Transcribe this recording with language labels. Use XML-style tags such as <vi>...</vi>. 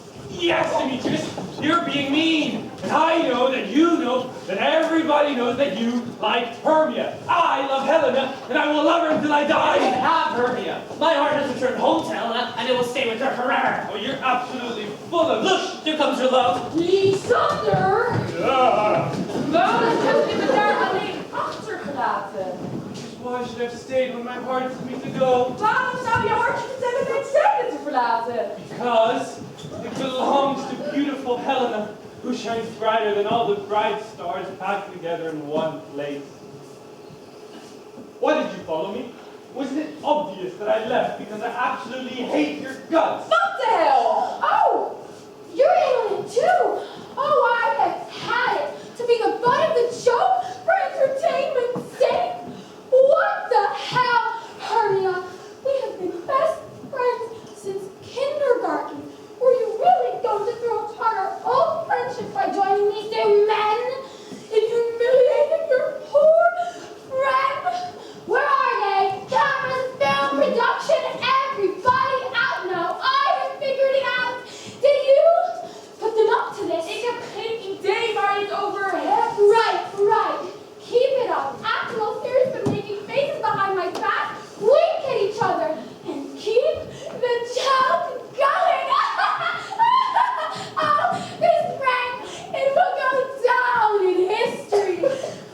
<en>Yes, Demetrius, you're being mean. And I know that you know that everybody knows that you like Hermia. I love Helena, and I will love her until I die. I can have Hermia. My heart has returned home to Helena, and it will stay with her forever. Oh, you're absolutely full of... Look, here comes your love. Lysander!</en> <nl>Waarom heb je me daar alleen achtergelaten?</nl> <en>Why should I have stayed when my heart told me to go?</en> <nl>Waarom zou je hartje vertellen mijn zijde te verlaten?</nl> <en>Because it belongs to beautiful Helena, who shines brighter than all the bright stars packed together in one place. Why did you follow me? Wasn't it obvious that I left because I absolutely hate your guts? What the hell? Oh, you're in it too. Oh, I have had it to be the butt of the joke for entertainment's sake. What the hell, Hermia? We have been best friends since kindergarten. Were you really going to throw apart our old friendship by joining these two men in humiliating your poor friend? Where are they? Cameras, film, production, everybody out now. I have figured it out. Did you put them up to this?</en> <nl>Ik heb geen idee waar je het over hebt.</nl> <en>Right. Keep it up. Act all serious but making faces behind my back. Wink at each other and keep the joke going. Oh, this prank, it will go down in history.</en>